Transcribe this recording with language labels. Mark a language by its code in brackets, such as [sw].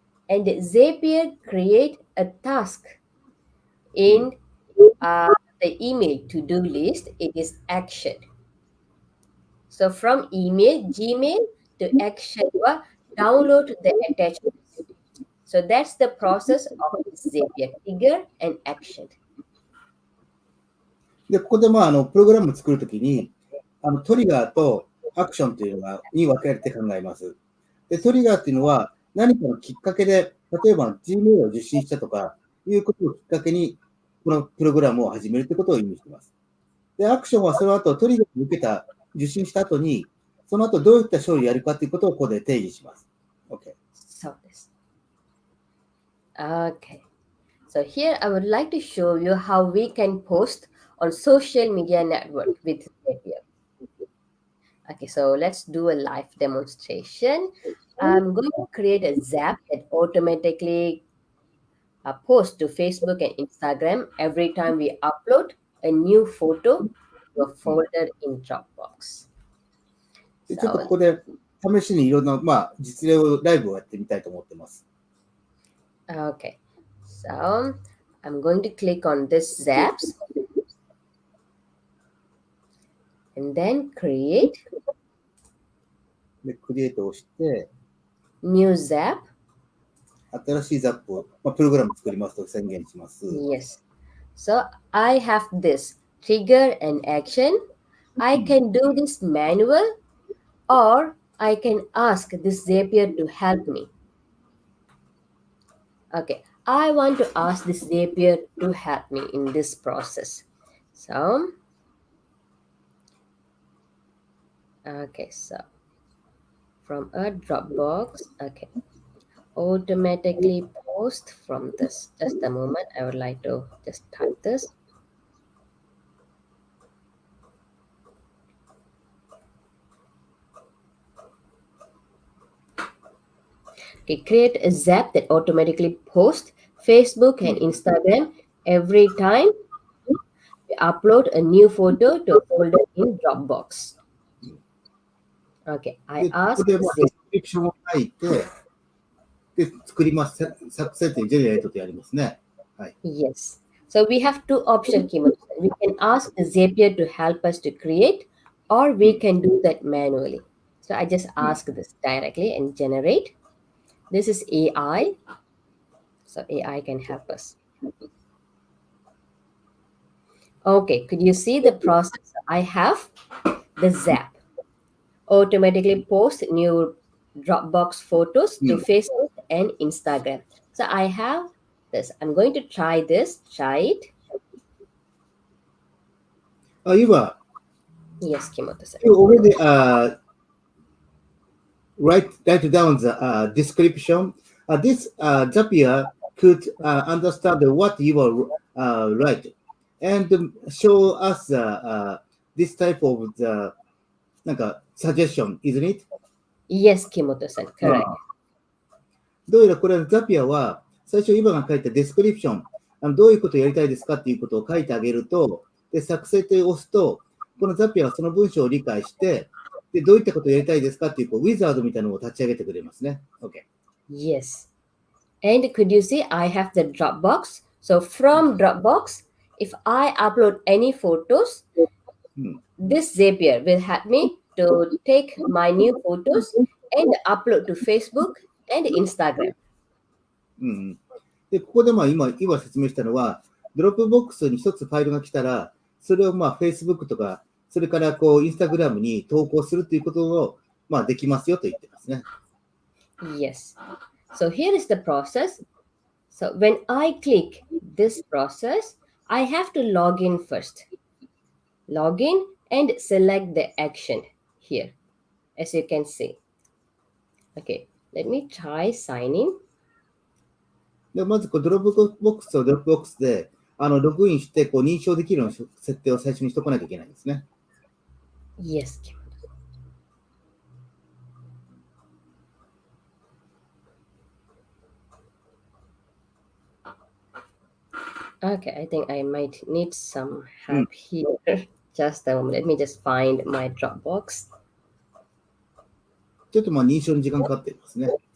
[en] And Zapier create a task in the email to-do list. It is action. So from email, Gmail to action, download the attachments. So that's the process of Zapier, trigger and action. [ja] で、ここで、まあ、プログラムを作るときに、トリガーとアクションというのに分けられて考えます。で、トリガーっていうのは何かのきっかけで、例えば Gmail を受信したとかいうことをきっかけに、このプログラムを始めるということを意味しています。で、アクションはその後、トリガーを受けた、受信した後に、その後どういった処理をやるかということをここで定義します。 [en] OK。 So this. Okay. So here I would like to show you how we can post on social media network with Zapier. Okay, so let's do a live demonstration. I'm going to create a Zap that automatically posts to Facebook and Instagram every time we upload a new photo to a folder in Dropbox. [ja] で、ちょっとここで試しにいろんな、まあ、実例を、ライブをやってみたいと思ってます。 [en] Okay, so I'm going to click on this Zaps and then create [ja] で、クリエイトをして、 [en] new Zap. [ja] 新しいザップを、まあ、プログラム作りますと宣言します。 [en] Yes. So I have this trigger and action. I can do this manual or I can ask this Zapier to help me. Okay. I want to ask this Zapier to help me in this process. So, okay, so from a Dropbox, okay, automatically post from this. Just a moment, I would like to just type this. Okay, create a Zap that automatically posts Facebook and Instagram every time we upload a new photo to a folder in Dropbox. Okay, I [ja] で、ここ [en] ask [ja] で、まあ、ディスクリプションを書いて、で、作ります。作成ってジェネレートでやりますね。はい。 [en] Yes. So we have two options, Kimo. We can ask Zapier to help us to create, or we can do that manually. So I just ask this directly and generate. This is AI. So AI can help us. Okay, could you see the process? I have the Zap. Automatically post new Dropbox photos to Facebook and Instagram. So I have this. I'm going to try this. Try it. [ja] 今、 [en] Yes, Kimoto-san. you already write down the description. This Zapier could understand what you will write and show us this type of the なんか suggestion, isn't it? Yes, Kimoto-san. あ Correct. [ja] あどうやらこれはザピアは最初今が書いたデスクリプション、どういうことをやりたいですかっていうことを書いてあげると、で作成と押すと、このザピアはその文章を理解して、でどういったことをやりたいですかっていう、ウィザードみたいなのを立ち上げてくれますね。 [en] OK。 Yes. And could you see I have the Dropbox? So from Dropbox, if I upload any photos, this Zapier will help me to take my new photos and upload to Facebook and Instagram. [ja] でここで今説明したのは、ドロップボックスに一つファイルが来たら、それをFacebook とか、それからInstagram に投稿するということをできますよと言ってますね。 [en] Yes. So here is the process. So when I click this process, I have to log in first. Log in and select the action here, as you can see. Okay, let me try sign in. [ja] でまずドロップボックスをドロップボックスでログインして認証できるような設定を最初にしておかなきゃいけないんですね。 [en] Yes. Okay, I think I might need some help here. Just a moment. Let me just find my Dropbox. [ja] ちょっと認証に時間かかっていますね。